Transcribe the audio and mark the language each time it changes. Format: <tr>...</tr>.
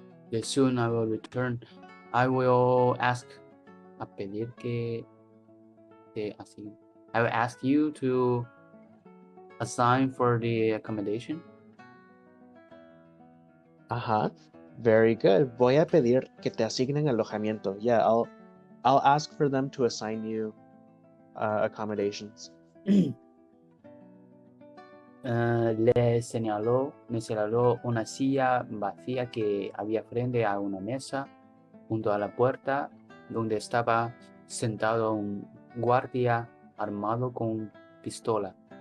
<en>Yes, soon I will return. I will ask a</en> <es>pedir que te asignen.</es> <en>I will ask you to assign for the accommodation. Very good.</en> <es>Voy a pedir que te asignen alojamiento.</es> <en>Yeah, I'll ask for them to assign you accommodations.</en> <es>Me señaló una silla vacía que había frente a una mesa junto a la puerta donde estaba sentado un guardia armado con pistola.</es>